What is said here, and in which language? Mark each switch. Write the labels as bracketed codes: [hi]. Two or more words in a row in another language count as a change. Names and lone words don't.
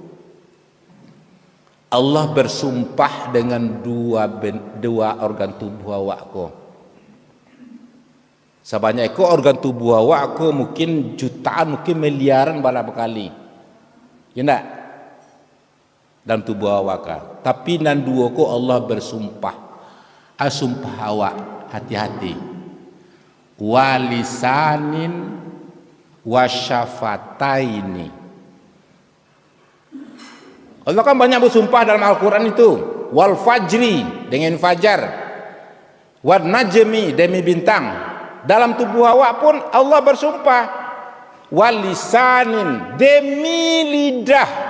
[id] Allah bersumpah dengan dua organ tubuh awakku. Sebanyak itu organ tubuh awakku mungkin jutaan, mungkin miliaran bala kali. Ya enggak? Dalam tubuh awak. Tapi [min] nan dua ko [id] Allah bersumpah. Sumpah awak, hati-hati. [ar] ولسان وشفتين. [id] Allah kan banyak bersumpah dalam Al-Quran itu. [ar] والفجر, [id] dengan fajar. [ar] والنجم, [id] demi bintang. Dalam tubuh awak pun Allah bersumpah. Walisanin, demi lidah.